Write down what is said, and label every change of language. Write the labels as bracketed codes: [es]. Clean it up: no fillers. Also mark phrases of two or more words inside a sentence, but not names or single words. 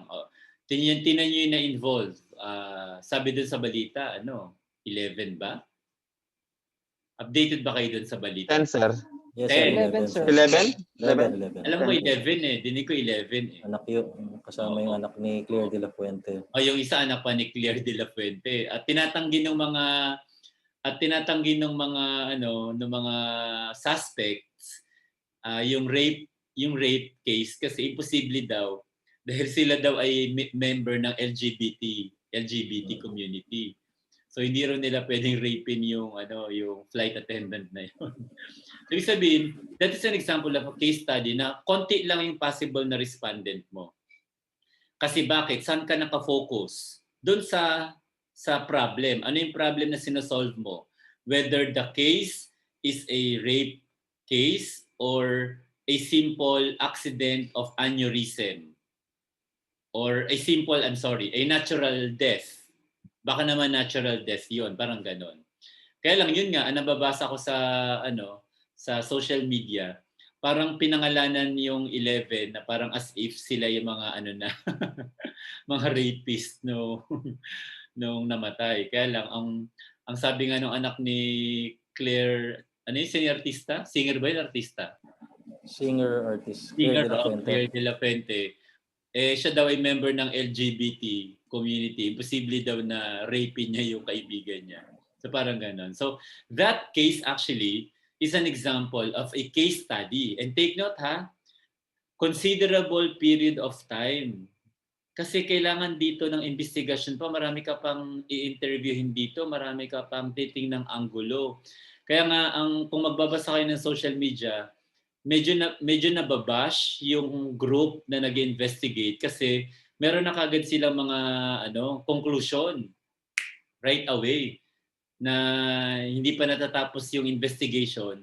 [tl] Tingnan niyo yung na-involve. Sabi dun sa balita, 11 ba? Updated ba kayo dun sa balita? 10, sir. Yes, sir. 11, sir. 11? 11. Alam ko 11 Dinig ko 11 Anak yun. Kasama yung anak ni Claire de la Fuente. Yung isa anak pa ni Claire de la Fuente. At tinatanggi ng mga suspects yung [en] rape case [tl] kasi imposible daw dahil sila daw ay member ng [en] LGBT community. [tl] So hindi rin nila pwedeng rapein yung flight attendant na yun. So ibig sabihin, [en] that is an example of a case study [tl] na konti lang yung possible na respondent mo. Kasi bakit? Saan ka naka-focus? Doon sa problem. Ano yung problem na sinosolve mo? [en] Whether the case is a rape case or a simple accident of aneurysm or a natural death. [tl] Baka naman [en] natural death [tl] yun, parang ganon. Kaya lang yun nga, nababasa ko sa [en] social media, [tl] parang pinangalanan yung 11 na parang [en] as if [tl] sila yung mga mga rapist nung namatay. Kaya lang ang sabi nga ng anak ni Claire, yung artista? Singer ba yung artista? Singer, artist. Singer, Claire de la Fuente. Claire de la Fuente. siya daw ay member ng [en] LGBT community, [tl] imposible daw na rape niya yung kaibigan niya. So parang ganon. [en] So that case actually is an example of a case study. And take note ha, considerable period of time. [tl] Kasi kailangan dito ng investigation pa, marami ka pang i-interviewin dito, marami ka pang titingnang anggulo. Kaya nga kung magbabasa kayo ng [en] social media, [tl] medyo nababash yung group na nag-investigate kasi meron na kagad silang mga conclusion [en] right away [tl] na hindi pa natatapos yung investigation.